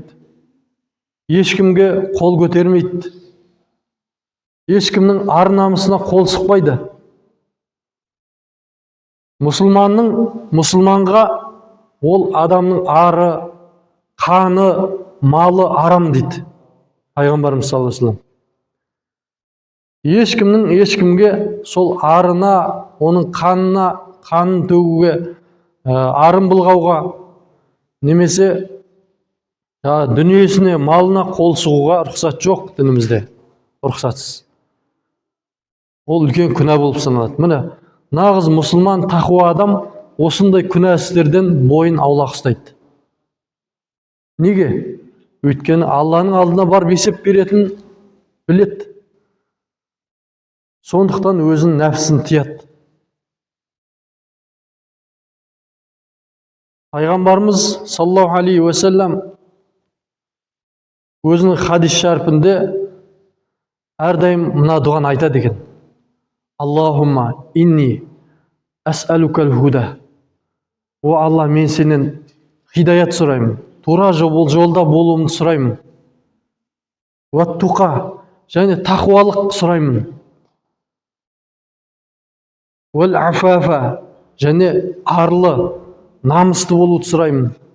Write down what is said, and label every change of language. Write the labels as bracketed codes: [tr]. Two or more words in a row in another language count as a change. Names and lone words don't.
[kk] Ешкімге қол көтермейді. Ешкімнің ар намысына қол сұқпайды. Мұсылманға ол адамның ары, қаны, малы арам дейді пайғамбарымыз [ar] صلى الله عليه وسلم. [kk] Ешкімге сол арына, оның қанын төгуге, арын былғауға, немесе дүниесіне, малына қол сұғуға рұқсат жоқ дінімізде. Рұқсатсыз. Ол үлкен күнә болып саналады. Міне, нағыз мұсылман, тақуа адам осындай күнә істерден бойын аулақ ұстайды. Неге? Өйткені Алланың алдына барып есеп беретінін біледі. Сондықтан өзінің нәпсін тияды. Пайғамбарымыз [ar] صلى الله عليه وسلم [kk] өзінің хадис шарифінде әрдайым мына дұғаны айтады екен. [ar] اللهم إني أسألك الهدى. [kk] О Алла, мен сенен хидаят сұраймын. Тура жолда болуымды сұраймын. Уаттуқа, және тақуалық сұраймын. [ar] والعفاف, [kk] және арлы, намысты болуды сұраймын.